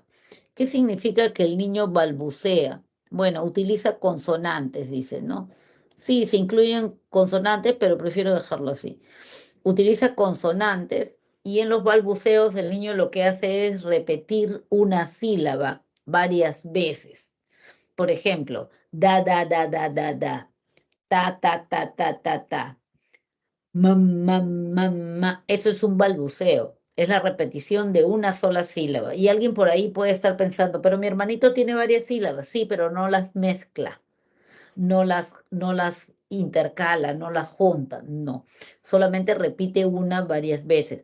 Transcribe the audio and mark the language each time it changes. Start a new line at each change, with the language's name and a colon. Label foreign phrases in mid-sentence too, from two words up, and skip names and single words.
Spanish: ¿Qué significa que el niño balbucea? Bueno, utiliza consonantes, dice, ¿no? Sí, se incluyen consonantes, pero prefiero dejarlo así. Utiliza consonantes y en los balbuceos el niño lo que hace es repetir una sílaba varias veces. Por ejemplo, da, da, da, da, da, da, ta, ta, ta, ta, ta, ta, ma, ma, ma. Eso es un balbuceo. Es la repetición de una sola sílaba. Y alguien por ahí puede estar pensando, pero mi hermanito tiene varias sílabas. Sí, pero no las mezcla, no las intercala, no las junta, no. Solamente repite una varias veces.